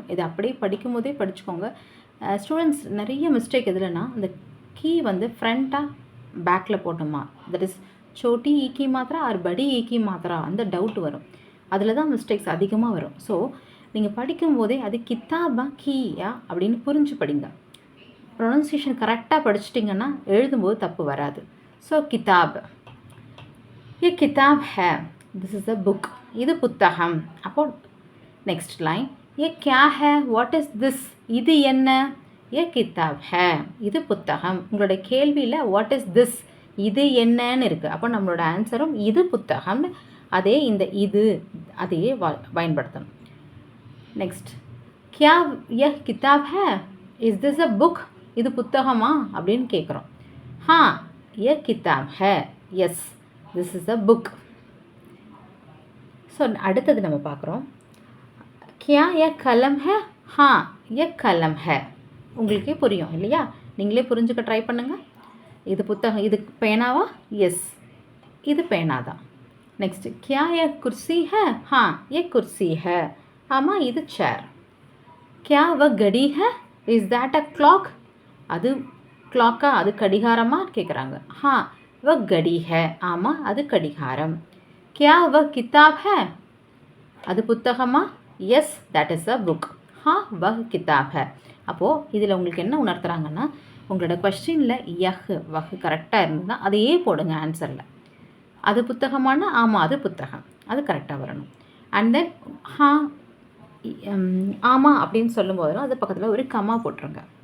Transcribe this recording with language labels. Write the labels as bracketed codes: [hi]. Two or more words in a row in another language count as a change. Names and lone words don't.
[ta] இதை அப்படியே படிக்கும் போதே படிச்சுக்கோங்க. ஸ்டூடெண்ட்ஸ் நிறைய மிஸ்டேக் எதுலன்னா, அந்த கீ ஃப்ரண்ட்டாக பேக்கில் போட்டோமா, [en] that is [hi] छोटी ई की मात्रा [ta] ஆர் [hi] बड़ी ई की मात्रा [ta] அந்த டவுட் வரும். அதில் தான் மிஸ்டேக்ஸ் அதிகமாக வரும். ஸோ நீங்கள் படிக்கும்போதே அது [hi] किताबा कीया [ta] அப்படின்னு புரிஞ்சு படிங்க. ப்ரொனன்சியேஷன் கரெக்டாக படிச்சிட்டிங்கன்னா எழுதும்போது தப்பு வராது. ஸோ கிதாப், [hi] ये किताब है, [en] this is a book, [ta] இது புத்தகம். அப்போ [en] next line, [hi] ये क्या है, [en] what is this, [ta] இது என்ன, [hi] ये किताब है, [ta] இது புத்தகம். உங்களோட கேள்வியில் [en] what is this, [ta] இது என்னன்னு இருக்குது. அப்போ நம்மளோட ஆன்சரும் இது புத்தகம். அதே இந்த இது அதையே பயன்படுத்தணும். நெக்ஸ்ட், [hi] क्या यह किताब है, [en] is this a book, [ta] இது புத்தகமா அப்படின்னு கேட்குறோம். [hi] हाँ ये किताब है, [en] yes this is a book. [ta] ஸோ அடுத்தது நம்ம பார்க்குறோம். [hi] क्या यह कलम है, हाँ ये कलम है. [ta] உங்களுக்கே புரியும் இல்லையா? நீங்களே புரிஞ்சுக்க ட்ரை பண்ணுங்கள். இது புத்தகம், இது பேனாவா, எஸ் இது பேனா தான். நெக்ஸ்ட், [hi] क्या यह कुर्सी है, हाँ ये कुर्सी है, [ta] ஆமாம் இது சேர். [hi] क्या वह घड़ी है, [en] is that a clock, [ta] அது क्लॉका, அது கடிகாரமா கேட்குறாங்க. [hi] हाँ वह घड़ी है, [ta] ஆமாம் அது கடிகாரம். [hi] क्या वह किताब है, [ta] அது புத்தகமா, [en] yes that is a book. [hi] हाँ वह किताब है. [ta] அப்போது இதில் உங்களுக்கு என்ன உணர்த்துறாங்கன்னா, உங்களோட கொஸ்டினில் [hi] यह वह [ta] கரெக்டாக இருந்ததுன்னா அதையே போடுங்க ஆன்சரில். அது புத்தகமான, ஆமாம் அது புத்தகம், அது கரெக்டாக வரணும். [en] and then [ta] ஹா ஆமாம் அப்படின்னு சொல்லும்போது அது பக்கத்தில் ஒரு கமா போட்டுருங்க.